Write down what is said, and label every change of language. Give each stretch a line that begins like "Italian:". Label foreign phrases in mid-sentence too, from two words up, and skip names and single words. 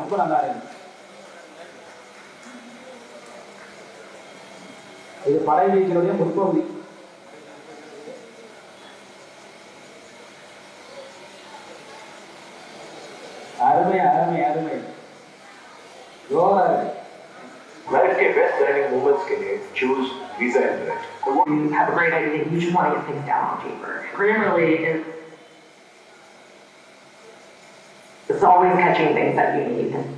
Tamil: ரொம்ப நல்லா இருக்கு. இது படை வீச்சினுடைய முற்பகுதி. அருமை அருமை அருமை. யோகா இருக்கு.
English: लाइफ के best learning moments
Hindi: के लिए
English: choose Visa Internet. You have a great idea. You just want to get things down on paper. Grammarly is always catching things that you need.